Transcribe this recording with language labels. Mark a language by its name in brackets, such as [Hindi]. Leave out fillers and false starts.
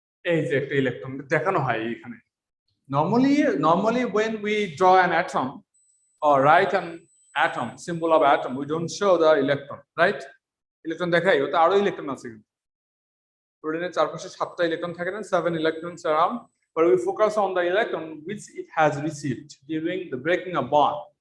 [Bangla] এই যে একটা ইলেকট্রন দেখানো হয় এখানে। [English] Normally when we draw an atom or write an atom, symbol of atom, we don't show the electron, right? [Bangla] Electron দেখাই, ওটা আরো ইলেকট্রন আছে কিন্তু। ক্লোরিনের চারপাশে 7টা ইলেকট্রন থাকে না, [English] 7 electrons around, but we focus on the electron which it has received during the breaking of bond.